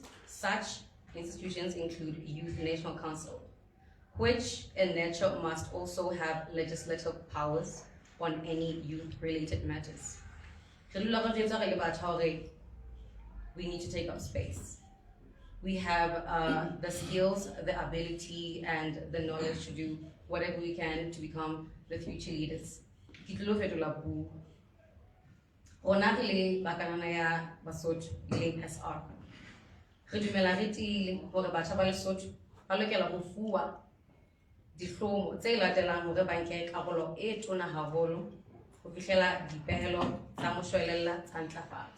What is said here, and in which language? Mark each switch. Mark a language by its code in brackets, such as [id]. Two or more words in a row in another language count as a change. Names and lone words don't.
[en] Such institutions include Youth National Council, which in nature must also have legislative powers on any youth-related matters. We need to take up space. We have the skills, the ability, and the knowledge to do whatever we can to become the future leaders. [st] Rona re le bakanana ya Basotho le SR. Re dumela re tiile hore batjha ba Lesotho ba lokela ho fuwa dihlomo tse latelang hore ba nke karolo e tona haholo ho fihlela dipehelo tsa moshwelella tsa ntlafatso.